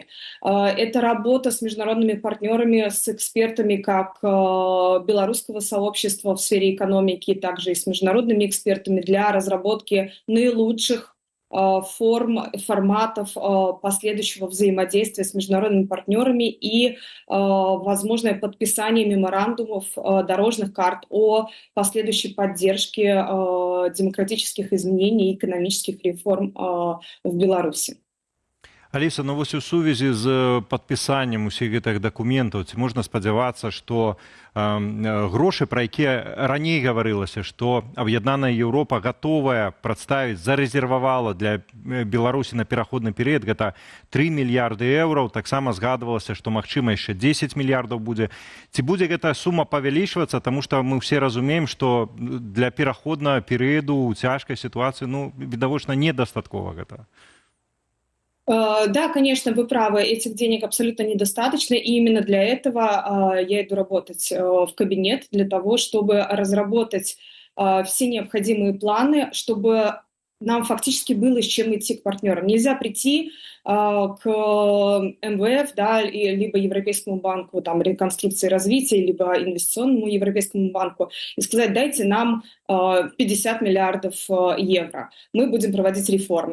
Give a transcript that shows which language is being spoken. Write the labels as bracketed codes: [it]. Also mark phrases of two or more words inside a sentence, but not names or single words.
[ru] Это работа с международными партнерами, с экспертами как белорусского сообщества в сфере экономики, также и с международными экспертами для разработки наилучших форматов последующего взаимодействия с международными партнерами и возможное подписание меморандумов, дорожных карт о последующей поддержке демократических изменений и экономических реформ в Беларуси. [be] Аліса, ну вось у сувязі з падпісаннем усіх гэтых дакументаў ці можна спадзявацца, што грошы, пра якія раней гаварылася, што аб'яднаная Еўропа гатовая прадставіць, зарэзервавала для Беларусі на пераходны перыяд, гэта 3 мільярды еўраў, таксама згадвалася, што магчыма яшчэ 10 мільярдаў будзе. Ці будзе гэта сума павялічвацца, таму што мы ўсе разумеем, што для пераходнага перыяду ў цяжкай сітуацыі, ну, відавочна, недастаткова гэта. [ru] Да, конечно, вы правы, этих денег абсолютно недостаточно, и именно для этого я иду работать в кабинет, для того, чтобы разработать все необходимые планы, чтобы нам фактически было с чем идти к партнерам. Нельзя прийти к МВФ, да, либо Европейскому банку там, реконструкции и развития, либо инвестиционному Европейскому банку и сказать: дайте нам 50 миллиардов евро, мы будем проводить реформы.